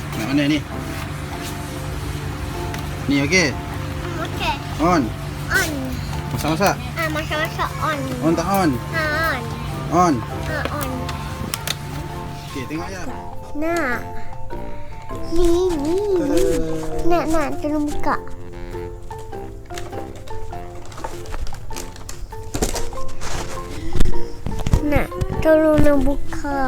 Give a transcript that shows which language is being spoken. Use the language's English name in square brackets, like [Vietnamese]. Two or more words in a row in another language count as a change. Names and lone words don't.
[Malay] Mana ni? Ni okey. Okey. On. On. Masak-masak. Masak-masak on. On tak on? On. On. On. Okey, tengok ya. Nak. Ni. Nak tolong buka. Nak tolong nak buka.